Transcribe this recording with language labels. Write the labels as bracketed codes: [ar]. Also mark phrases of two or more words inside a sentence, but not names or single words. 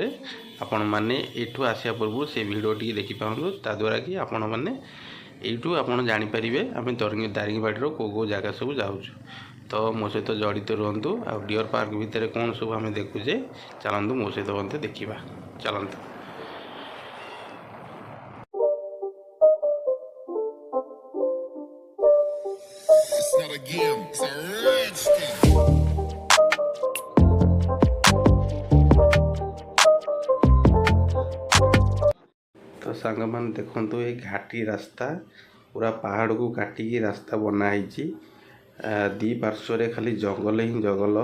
[or] ଆପଣମାନେ ଏଠୁ ଆସିବା ପୂର୍ବରୁ ସେ ଭିଡ଼ିଓ ଟିକେ ଦେଖିପାରନ୍ତୁ, ତାଦ୍ୱାରା କି ଆପଣମାନେ ଏଇଠୁ ଆପଣ ଜାଣିପାରିବେ ଆମେ ଦାରିଙ୍ଗବାଡ଼ିର କେଉଁ ଜାଗା ସବୁ ଯାଉଛୁ। ତ ମୋ ସହିତ ଜଡ଼ିତ ରୁହନ୍ତୁ। ଆଉ ଡିଅର୍ ପାର୍କ ଭିତରେ କ'ଣ ସବୁ ଆମେ ଦେଖୁଛେ ଚାଲନ୍ତୁ ମୋ ସହିତ ମଧ୍ୟ ଦେଖିବା। ଚାଲନ୍ତୁ। [en] It's not a game, it's a rich thing. [or] ତ ସାଙ୍ଗମାନେ ଦେଖନ୍ତୁ, ଏ ଘାଟି ରାସ୍ତା ପୁରା ପାହାଡ଼କୁ କାଟିକି ରାସ୍ତା ବନା ହେଇଛି। ଦି ପାର୍ଶ୍ୱରେ ଖାଲି ଜଙ୍ଗଲ ହିଁ ଜଙ୍ଗଲ।